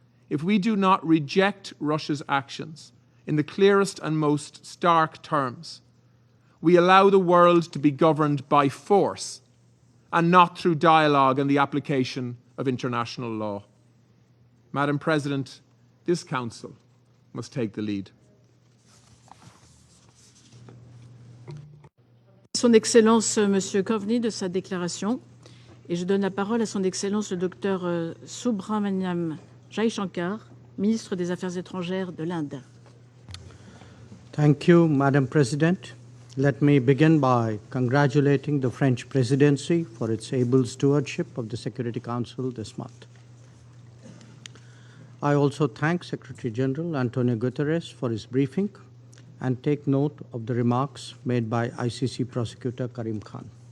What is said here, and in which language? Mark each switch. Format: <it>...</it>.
<en>If we do not reject Russia's actions in the clearest and most stark terms, we allow the world to be governed by force and not through dialogue and the application of international law. Madam President, this Council must take the lead.</en> <fr>Son Excellence Monsieur Coveney de sa déclaration et je donne la parole à Son Excellence le Dr Subramaniam Jaishankar, ministre des Affaires étrangères de l'Inde.</fr> <en>Thank you, Madam President. Let me begin by congratulating the French presidency for its able stewardship of the Security Council this month. I also thank Secretary General Antonio Guterres for his briefing and take note of the remarks made by ICC Prosecutor Karim Khan.</en>